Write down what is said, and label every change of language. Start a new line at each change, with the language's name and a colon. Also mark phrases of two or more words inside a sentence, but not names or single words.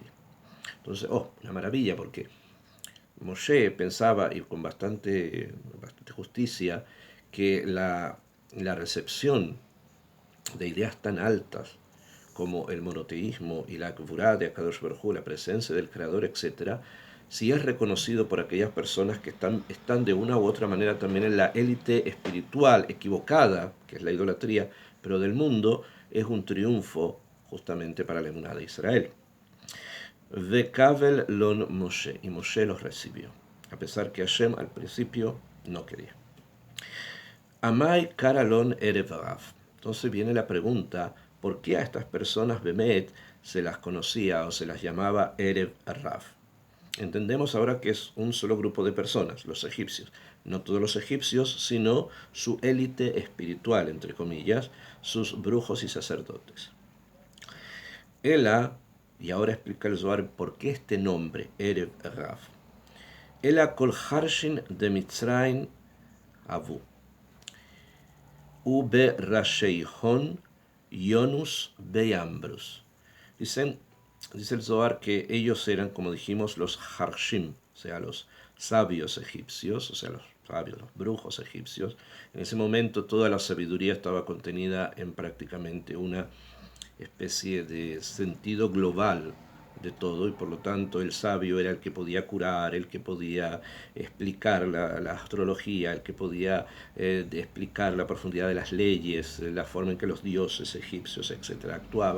Spanish: Entonces, una maravilla, porque Moshe pensaba, y con bastante justicia, que la recepción de ideas tan altas como el monoteísmo y la Gvurá de Akadosh Baruj Hu, la presencia del Creador, etc., si es reconocido por aquellas personas que están de una u otra manera también en la élite espiritual equivocada, que es la idolatría, pero del mundo, es un triunfo justamente para la emuná de Israel.
Aramaic: וקביל לון משה,
Spanish: y Moshe los recibió, a pesar que Hashem al principio no quería.
Aramaic: אמאי קרא לון ערב רב.
Spanish: Entonces viene la pregunta, ¿por qué a estas personas Bemet se las conocía o se las llamaba
Aramaic: ערב רב?
Spanish: Entendemos ahora que es un solo grupo de personas, los egipcios. No todos los egipcios, sino su élite espiritual, entre comillas, sus brujos y sacerdotes. Ela, y ahora explica el Zohar por qué este nombre,
Aramaic: ערב רב. אלא כל חרשין דמצרים הוו. ובראשיהון יונוס וימברוס.
Spanish: Dice el Zohar que ellos eran, como dijimos, los Harshim, o sea, los sabios egipcios, o sea, los sabios, los brujos egipcios. En ese momento toda la sabiduría estaba contenida en prácticamente una especie de sentido global de todo, y por lo tanto el sabio era el que podía curar, el que podía explicar la astrología, el que podía explicar la profundidad de las leyes, la forma en que los dioses egipcios, etcétera, actuaban.